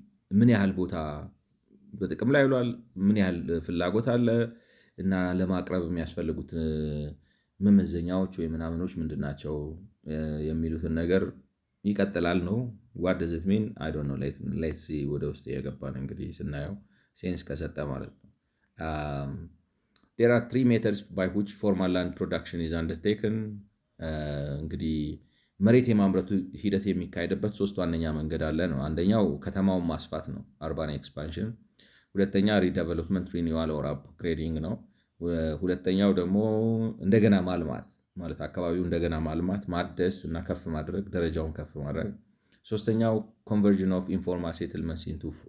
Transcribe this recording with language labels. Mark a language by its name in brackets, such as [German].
[Amharic] ምን ያህል ቦታ በጥቅም ላይ ውሏል፣ ምን ያህል ፍላጎት አለ እና ለማቅረብ የሚያስፈልጉት መመዘኛዎች ወይ ምናምኖች ምንድን ናቸው የሚሉትን ነገር ይቀጥላል ነው። [English] ዋት ደዝ ኢት ሚን አይ ዶንት ኖ። ሌትስ ሲ [Amharic] ወደ ውስጥ የገባን እንግዲህ ስናየው ሴንስ ከሰጠ ማለት ነው። [English] Um, there are 3 methods by which formal land production is undertaken. [Amharic] እንግዲህ መሬት የማምረቱ ሂደት የሚካሄድበት 3 ዋነኛ መንገድ አለ ነው። አንደኛው ከተማውን ማስፋት ነው፣ አርባን ኤክስፓንሽን። ሁለተኛ [English] ሪዴቨሎፕመንት ሪኒዋል ኦር አፕግሬዲንግ [Amharic] ነው። ሁለተኛው ደግሞ እንደገና ማልማት ማለት አካባቢው እንደገና ማልማት፣ ማደስ እና ከፍ ማድረግ፣ ደረጃውን ከፍ ማድረግ። ሶስተኛው [English] ኮንቨርዥን ኦፍ ኢንፎርማል ሴትልመንትስ ኢንቱ